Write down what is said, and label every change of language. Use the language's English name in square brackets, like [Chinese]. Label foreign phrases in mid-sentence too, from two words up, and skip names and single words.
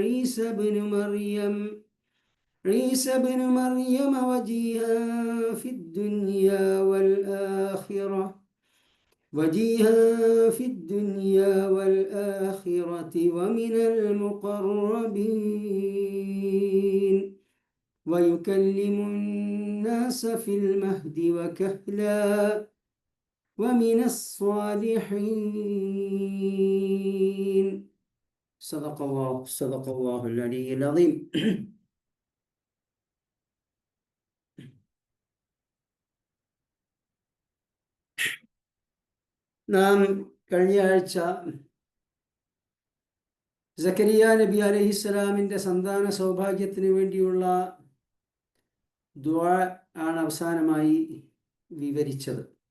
[Arabic] عيسى بن مريم وجيها في الدنيا والآخرة ومن المقربين ويكلم الناس في المهد وكهلا ومن الصالحين. صدق الله العلي العظيم. [Malayalam] നാം കഴിഞ്ഞ ആഴ്ച സക്കരിയ നബി അലൈഹിസ്സലാമിൻ്റെ സന്താന സൗഭാഗ്യത്തിന് വേണ്ടിയുള്ള ദുആ ആണ് അവസാനമായി വിവരിച്ചത്.